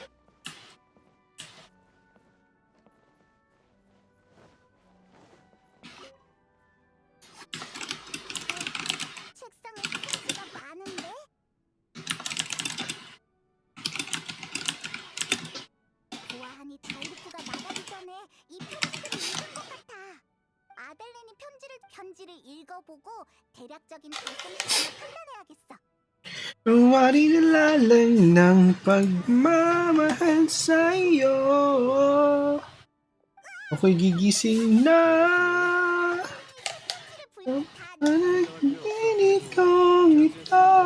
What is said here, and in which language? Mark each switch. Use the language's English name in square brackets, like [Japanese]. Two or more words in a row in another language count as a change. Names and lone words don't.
[Korean] 책상에 편지가 많은데? 보아하니 다이루코가 나가기 전에 이 편지를 읽은 것 같아. 아델린이 편지를 읽어보고 대략적인 발송 시간을 판단해야겠어. [Filipino] Kung aridala lang ng pagmamahal sa'yo. Ako'y gigising na panaginip kong ito.